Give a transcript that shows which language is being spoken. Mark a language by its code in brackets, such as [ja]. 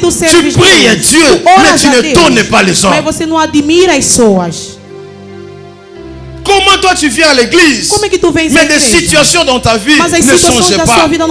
[fr] Tu pries Dieu mais tu ne donnes pas les hommes. [pt] Mas você não admira as pessoas. [fr] Comment toi tu viens à l'église? Mais des situations dans ta vie ne changent pas.